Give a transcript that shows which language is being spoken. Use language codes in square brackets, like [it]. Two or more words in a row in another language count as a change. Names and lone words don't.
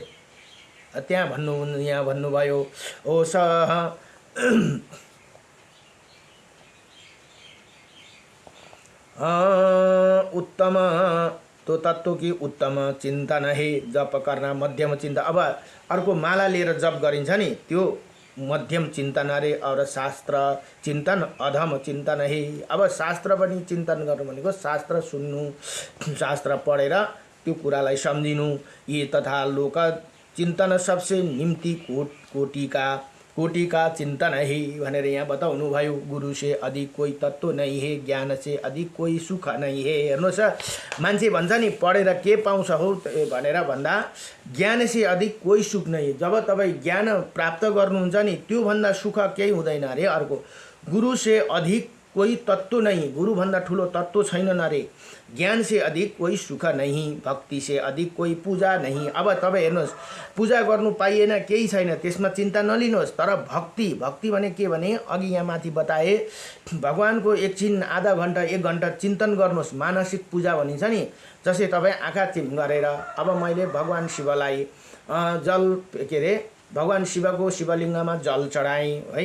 [ne] त्यहाँ यहाँ भन्नुभयो [hi] ओ स उत्तम तो तत्व की उत्तम चिन्तन है, जप करना मध्यम चिन्तन। [ne] अब अर्को माला लिएर जप गरिन्छ नि त्यो मध्यम चिन्तन अरे। [hi] और शास्त्र चिन्तन अधम चिन्तन है। [ne] अब शास्त्र पनि चिन्तन गर्नु भनेको शास्त्र सुन्नु, शास्त्र पढेर त्यो कुरालाई सम्झिनु। [hi] यी तथा लोक चिंतन सबसे निम्ति कोटि का चिंतन है [ne] भनेर यहाँ बताउनु भयो। [hi] गुरु से अधिक कोई तत्व नहीं है, ज्ञान से अधिक कोई सुख नहीं है। [ne] हेर्नुहोस्, मान्छे भन्छ नि पढेर के पाउँछ हो भनेर भन्दा [hi] ज्ञान से अधिक कोई सुख नहीं। [ne] जब तपाईँ ज्ञान प्राप्त गर्नुहुन्छ नि त्यो भन्दा सुख केही हुँदैन अरे। अर्को [hi] गुरु से अधिक कोही तत्त्व नहीं, [ne] गुरुभन्दा ठुलो तत्त्व छैन नरे। [hi] ज्ञान से अधिक कोही सुख नहीं, भक्ति से अधिक कोही पूजा नहीं। [ne] अब तपाईँ हेर्नुहोस्, पूजा गर्नु पाइएन केही छैन, त्यसमा चिन्ता नलिनुहोस्। तर भक्ति, भक्ति भने के भने अघि यहाँ माथि बताए, भगवानको एकछिन आधा घन्टा 1 घन्टा चिन्तन गर्नुहोस्। मानसिक पूजा भनिन्छ नि, जस्तै तपाईँ आँखा चिम गरेर अब मैले भगवान शिवलाई जल के अरे भगवान शिवको शिवलिङ्गमा जल चढाएँ है।